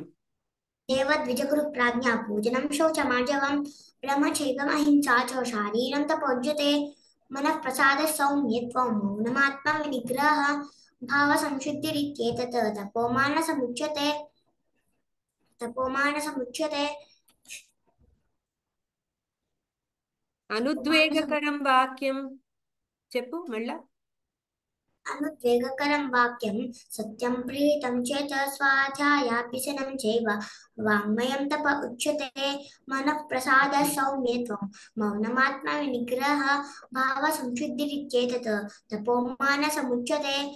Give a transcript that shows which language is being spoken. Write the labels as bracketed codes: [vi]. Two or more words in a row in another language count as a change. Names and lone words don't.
[sa] देवद्विजगुरुप्राज्ञा पूजनं शौचमार्जवं ब्रह्मचैकमहिंसा च शारीरं तपोज्यते मनः प्रसादः सौम्यत्वं मौनमात्मविनिग्रहः भावसंशुद्धिरित्येतत् तपोमानसमुच्यते అనుద్వేగకరం వాక్యం [te] చెప్పు మళ్ళా. [sa] अनुद्वेगकरं वाक्यं सत्यं प्रीतं चेत् स्वाध्यायाभ्यसनं चैव वाङ्मयं तप उच्यते मनः प्रसादः सौम्यत्वं मौनमात्मविनिग्रहः भावसंशुद्धिरित्येतत् तपोमानसमुच्यते